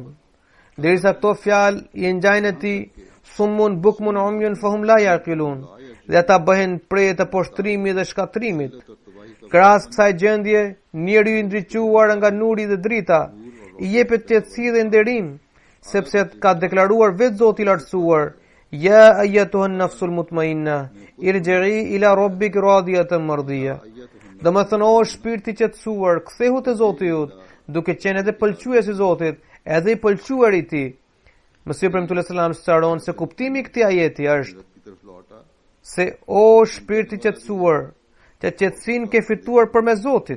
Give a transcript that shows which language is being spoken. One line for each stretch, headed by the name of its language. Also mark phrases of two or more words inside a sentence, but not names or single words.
Albanian: Derisa këto fjalë i ngjajnë atij
Arabic: صم بكم عمي فهم لا يعقلون,
Albanian: dhe ata bëhen prej të poshtrimit dhe shkatrimit. Krahas kësaj gjendje, njeriu i ndriçuar nga nuri dhe drita i jepet qetësi dhe nderim, sepse ka deklaruar vetë Zoti i lartësuar:
Arabic: يا أيتها النفس المطمئنة ارجعي إلى ربك راضية مرضية.
Albanian: Domethënë, o shpirti i qetësuar, kthehu te Zoti yt, duke qenë edhe pëlqyes i Zotit, edhe i pëlqyer i tij. Mesih premtues selam sqaron se kuptimi i këtij ajeti është se o shpirti i qetësuar, që qetësinë ke fituar përmes Zotit.